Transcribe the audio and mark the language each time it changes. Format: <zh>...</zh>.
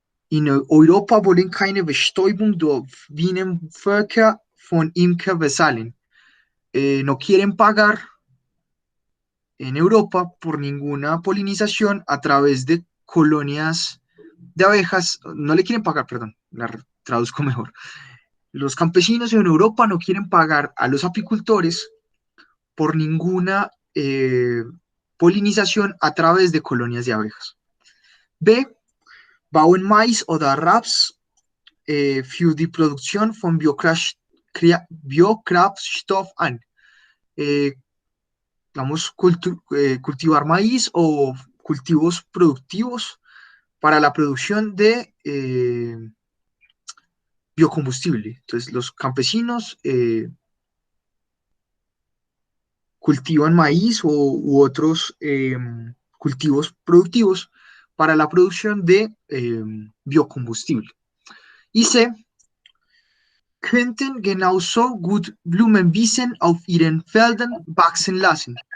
<de>In Europa wollen keine Bestäubung durch Bienenvölker von Imker bezahlen.</de> <es>No quieren pagar en Europa por ninguna polinización a través de colonias de abejas. No le quieren pagar, perdón, la traduzco mejor. Los campesinos en Europa no quieren pagar a los apicultores por ninguna polinización a través de colonias de abejas. B.</es> <de>Bauen Mais oder Raps für die Produktion von Biokraftstoff an.</de> <es>Vamos cultivar maíz o cultivos productivos para la producción de biocombustible. Entonces, los campesinos cultivan maíz u otros cultivos productivos para la producción de biocombustible. Y C.</es> <de>Könnten genauso gut Blumenwiesen auf ihren Feldern wachsen lassen.</de>